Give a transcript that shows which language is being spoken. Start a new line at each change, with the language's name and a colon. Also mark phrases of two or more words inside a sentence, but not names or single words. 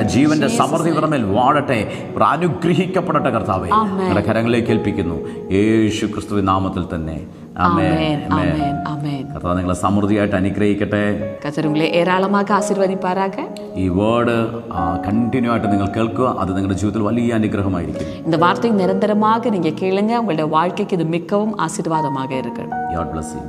Malayalam: ജീവന്റെ സമൃദ്ധി ഇവരുടെ മേൽ വാഴട്ടെ. ഇവർ അനുഗ്രഹിക്കപ്പെടട്ടെ. കർത്താവേ, നിങ്ങളുടെ കരങ്ങളിലേക്ക് ഏൽപ്പിക്കുന്നു യേശു ക്രിസ്തുവിൻ നാമത്തിൽ തന്നെ. കർത്താവ് നിങ്ങളെ സമൃദ്ധിയായിട്ട് അനുഗ്രഹിക്കട്ടെ. ഏരാളമാക്കി ആശീർവദിപ്പാരാക. ഈ വേർഡ് കണ്ടിന്യൂ ആയിട്ട് നിങ്ങൾ കേൾക്കുക. അത് നിങ്ങളുടെ ജീവിതത്തിൽ വലിയ അനുഗ്രഹമായിരിക്കും.
Tamil: இந்த வார்த்தை நிரந்தரமாக நீங்க கேளுங்க. உங்களுடைய வாழ்க்கைக்கு இது மிகவும் ஆசீர்வாதமாக இருக்கும்.
English: God bless you.